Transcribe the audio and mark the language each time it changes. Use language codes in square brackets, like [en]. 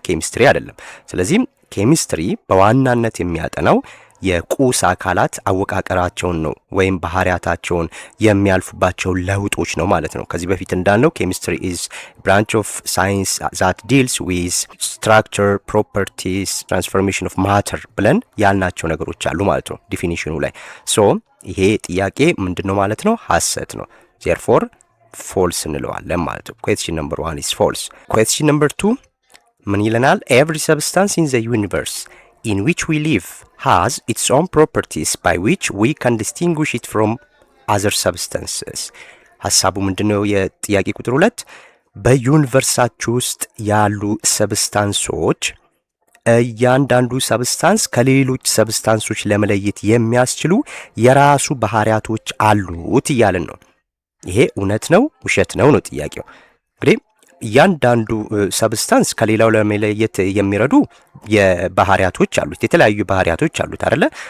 [am] ኬሚስትሪ አይደለም። ስለዚህ ኬሚስትሪ በዋናነት የሚያጠናው የቁስ አካላት አወቃቀራቸውን ነው ወይም ባህሪያታቸውን የሚያልፉባቸው ለውጦች ነው ማለት ነው። ከዚህ በፊት እንዳልነው ኬሚስትሪ [en] is branch of science that deals with structure, properties, transformation of matter [am] ብለን ያልናቸው ነገሮች አሉ ማለት ነው ዲፊኒሽኑ ላይ። ሶ ይሄ ጥያቄ ምንድነው ማለት ነው? ሐሰት ነው። [en] therefore false [am] እንለዋለን ማለት ነው። [en] question number 1 is false. question number 2 [am] ምን ይለናል? [en] every substance in the universe in which we live has its own properties by which we can distinguish it from other substances. [am] ሐሳቡ ምንድነው? የጥያቄ ቁጥር 2 በዩኒቨርሳችሁ ውስጥ ያሉ ሰብስታንሶች እያንዳንዱ ሰብስታንስ ከሌሎች ሰብስታንሶች ለመለየት የሚያስችሉ የራሱ ባህሪያቶች አሉት እያልን ነው። ይሄ እውነት ነው ውሸት ነው ነው ጥያቄው። እንግዲህ እያንዳንዱ ሰብስታንስ ከሌላው ለመለየት የሚረዱ የባህሪያቶች አሉት፣ የተለያዩ ባህሪያቶች አሉት አይደለ?